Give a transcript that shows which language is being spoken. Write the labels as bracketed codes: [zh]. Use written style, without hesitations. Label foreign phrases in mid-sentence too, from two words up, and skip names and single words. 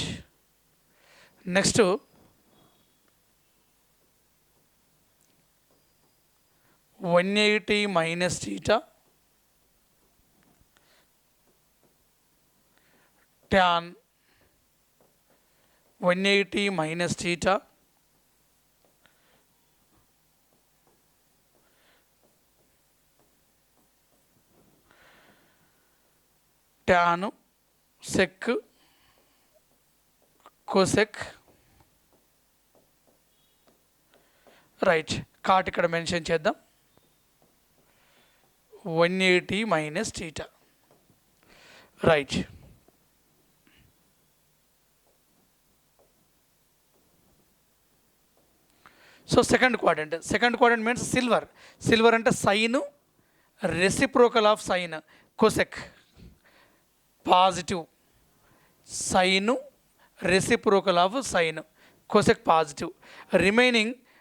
[en] right. next 180 minus theta tan 180 minus theta tan sec cosec right cot ఇక్కడ మెన్షన్ చేద్దాం 180 minus theta రైట్ so second quadrant means silver అంటే sine reciprocal of sine cosec positive sine reciprocal of sine cosec positive remaining